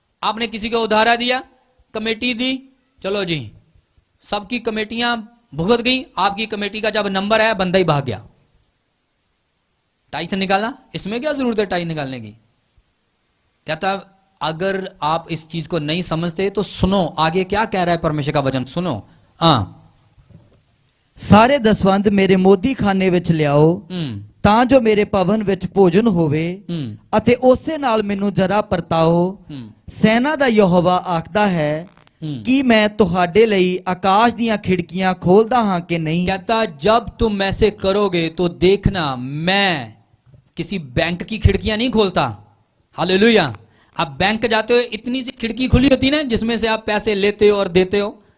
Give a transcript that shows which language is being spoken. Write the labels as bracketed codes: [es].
[hi] आपने किसी को उधारा दिया, कमेटी दी, चलो जी सबकी कमेटियां भुगत गई, आपकी कमेटी का जब नंबर आया बंदा ही भाग गया। टाइथ निकाला, इसमें क्या जरूरत है टाइथ निकालने की? कहता अगर आप इस चीज को नहीं समझते तो सुनो आगे क्या कह रहा है परमेश्वर का वचन, सुनो। [pa] ਸਾਰੇ ਦਸਵੰਧ ਮੇਰੇ ਮੋਦੀ ਖਾਨੇ ਵਿੱਚ ਲਿਆਓ ਤਾਂ ਜੋ ਮੇਰੇ ਭਵਨ ਵਿੱਚ ਭੋਜਨ ਹੋਵੇ ਅਤੇ ਉਸੇ ਨਾਲ ਮੈਨੂੰ ਜਰਾ ਪਰਤਾਓ। ਸੈਨਾ ਦਾ ਯਹੋਵਾ ਆਖਦਾ ਹੈ कि मैं तुहाडे लई आकाश दियां खिड़कियां खोलदा हां कि नहीं। [hi] कहता जब तुम ऐसे करोगे तो देखना मैं किसी बैंक की खिड़कियां नहीं खोलता। हालेलुया। आप बैंक जाते हो, इतनी सी खिड़की खुली होती ना जिसमें से आप पैसे लेते हो और देते हो।